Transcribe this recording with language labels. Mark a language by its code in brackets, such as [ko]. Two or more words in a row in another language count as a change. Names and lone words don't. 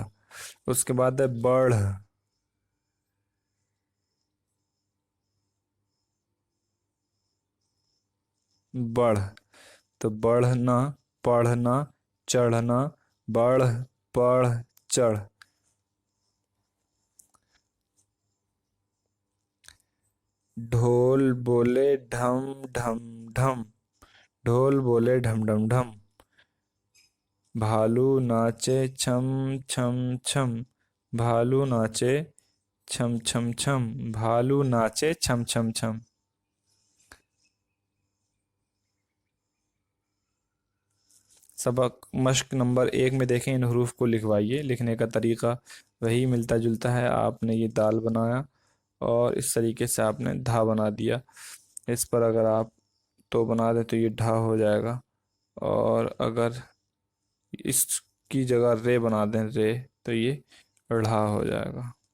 [ur] اس کے بعد ہے بڑھ، بڑھ، تو بڑھنا، پڑھنا، چڑھنا، بڑھ، پڑھ، چڑھ۔ ڈھول بولے ڈھم ڈھم ڈھم، ڈھول بولے ڈھم ڈھم ڈھم۔ بھالو ناچے چھم چھم چھم، بھالو ناچے چھم چھم چھم، بھالو ناچے چھم چھم چھم۔ سبق مشق نمبر 1 میں دیکھیں، ان حروف کو لکھوائیے۔ لکھنے کا طریقہ وہی ملتا جلتا ہے، آپ نے یہ دال بنایا اور اس طریقے سے آپ نے دھا بنا دیا۔ اس پر اگر آپ تو بنا دیں تو یہ ڈھا ہو جائے گا، اور اگر اس کی جگہ رے بنا دیں، رے، تو یہ ڑھا ہو جائے گا۔